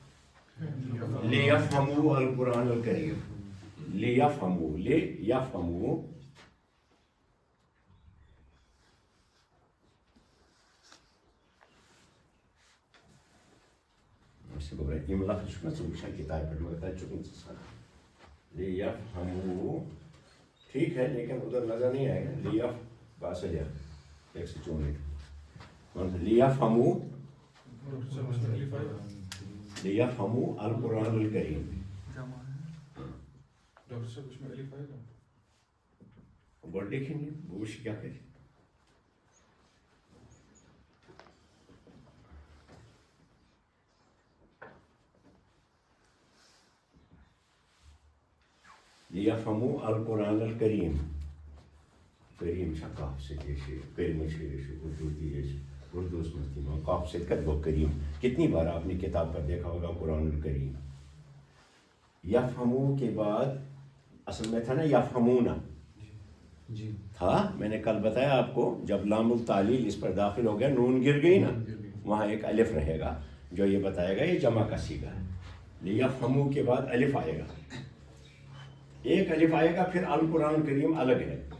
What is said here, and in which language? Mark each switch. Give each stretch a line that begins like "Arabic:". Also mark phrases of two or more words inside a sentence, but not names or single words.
Kashmiri: لیفہموا
Arabic: القرآن الکریم
Kashmiri: لیفہموا یِم لفظ چھُ مےٚ ژٕ وٕچھان کِتابہِ پٮ۪ٹھ مگر تَتہِ چھُکھ نہٕ ژٕ سَنان لیفہموا
Urdu: ٹھیک ہے لیکن ادھر نظر نہیں آئے گا
Kashmiri: لیف باسا جا ایک سے چون لیفہموا
Arabic: لیفہموا القرآن الکریم
Kashmiri: گۄڈٕ لیکھِن یہِ بہٕ وٕچھِ کیٛاہ کَرِ
Arabic: لیفہموا القرآن الکریم
Kashmiri: کریم چھا کاف سۭتۍ یہِ چھِ کٔرمہٕ چھِ یہِ چھِ اردو تہِ یہِ چھِ اردوس منٛز تہِ یِوان کاف سۭتۍ کَتہِ گوٚو کریم
Urdu: کتنی بار آپ نے کتاب پر دیکھا ہوگا
Arabic: قرآن الکریم
Urdu: یفہموا کے بعد اصل میں تھا نا یفہمونا تھا میں نے کل بتایا آپ کو جب
Arabic: لام التعلیل
Urdu: اس پر داخل ہو گیا نون گر گئی نا وہاں ایک الف رہے گا جو یہ بتائے گا یہ جمع کا صیغہ ہے لیفہموا کے بعد الف آئے گا ایک الف آئے گا پھر
Arabic: القرآن الکریم
Urdu: الگ ہے